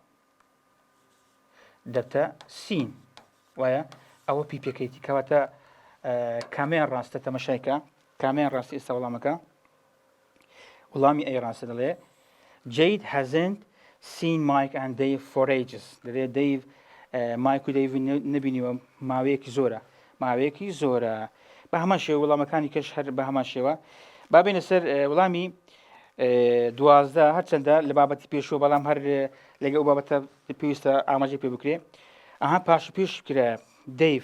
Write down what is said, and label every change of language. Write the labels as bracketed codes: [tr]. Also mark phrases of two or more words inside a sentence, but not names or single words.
[ckb] دەبتە سین وایە ئەوە پیپەکەیتی کەواتە کامیان ڕاستە تەمەشایکە کامیان ڕاستی ئێستا وەڵامەکە وەڵامی ئەی ڕاستە دەڵێ [en] Jade hasn't seen Mike and Dave for ages [ckb] دەڵێ Dave مایک و دەیڤ نبینیوە ماوەیەکی زۆرە بە هەمان شێوە وەڵامەکانی کەش هەر بە هەمان شێوە با بینە سەر وەڵامی 12 هەرچەندە لە بابەتی پێشوە بەڵام هەر لەگە ئەو بابەتە پێویستە ئاماژەی پێ بکرێ ئەها پاش پێش کرا دەیڤ